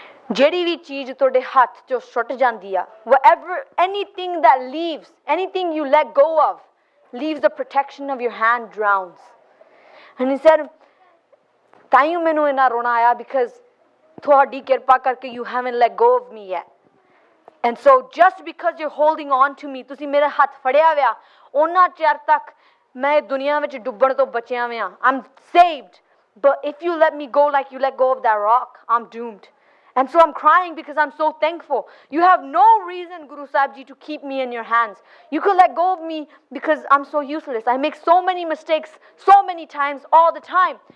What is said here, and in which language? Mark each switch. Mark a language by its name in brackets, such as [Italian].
[Punjabi] ਜਿਹੜੀ ਵੀ ਚੀਜ਼ ਤੁਹਾਡੇ ਹੱਥ ਚੋਂ ਸੁੱਟ ਜਾਂਦੀ ਆ, [English] whatever, anything that leaves, anything you let go of, leaves the protection of your hand drowns. And he said, [Punjabi] ਤਾਈਓ ਮੈਨੂੰ ਇੰਨਾ ਰੋਣਾ ਆਇਆ [English] because [Punjabi] ਤੁਹਾਡੀ ਕਿਰਪਾ ਕਰਕੇ [English] you haven't let go of me yet. And so just because you're holding on to me, [Punjabi] ਤੁਸੀਂ ਮੇਰੇ ਹੱਥ ਫੜਿਆ ਹੋਇਆ, ਉਹਨਾਂ ਚਿਰ ਤੱਕ ਮੈਂ ਦੁਨੀਆ ਵਿੱਚ ਡੁੱਬਣ ਤੋਂ ਬਚਿਆ ਹੋਇਆ. [English] I'm saved. But if you let me go like you let go of that rock, I'm doomed. And so I'm crying because I'm so thankful. You have no reason, Guru Sahib Ji, to keep me in your hands. You could let go of me because I'm so useless. I make so many mistakes, so many times, all the time.